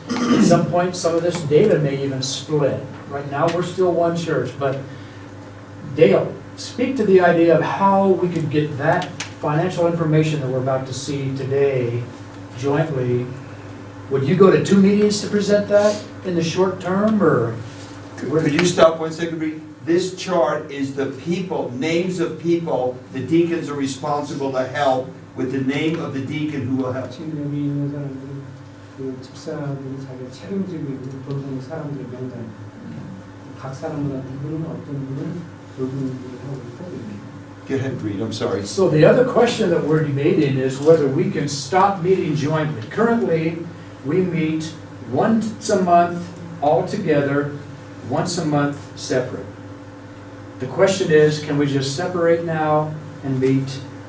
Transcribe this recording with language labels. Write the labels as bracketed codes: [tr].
[en] At some point, some of this data may even split. Right now, we're still one church, but Dale, speak to the idea of how we could get that financial information that we're about to see today jointly. Would you go to 2 meetings to present that in the short term, or? Could you stop 1 second, Reed? This chart is the people, names of people the deacons are responsible to help, with the name of the deacon who will help. [ko] 지금 여기 있는 사람들은 그 집사들이 자기가 책임지고 있는 돌봄 사람들의 명단. 각 사람마다 누구는 어떤 분은 돌봄을 하고 있고. [en] Go ahead, Reed, I'm sorry. So the other question that we're debating is whether we can stop meeting jointly. Currently, we meet once a month all together, once a month separate. The question is, can we just separate now and meet?